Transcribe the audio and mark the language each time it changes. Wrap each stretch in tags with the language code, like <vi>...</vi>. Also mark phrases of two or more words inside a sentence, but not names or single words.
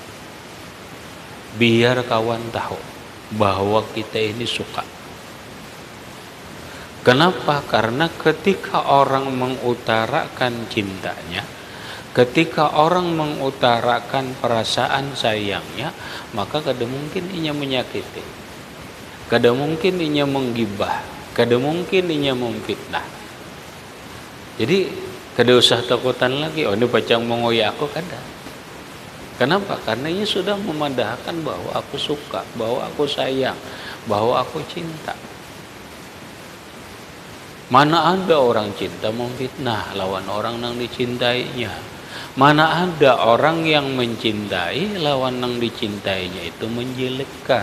<id>Biar kawan tahu bahwa kita ini suka. Kenapa? Karena ketika orang mengutarakan cintanya, ketika orang mengutarakan perasaan sayangnya,</id> <bjn>maka kada mungkin inya menyakiti, kada mungkin inya menggibah, kada mungkin inya memfitnah. Jadi kada usah takutan lagi, oh ini pacang mengoyak aku, kada. Kenapa? Karena inya sudah memadahkan bahwa aku suka,</bjn> <id>bahwa aku sayang, bahwa aku cinta. Mana ada orang cinta memfitnah lawan orang yang dicintainya. Mana ada orang yang mencintai lawan yang dicintainya itu menjelekkan.</id>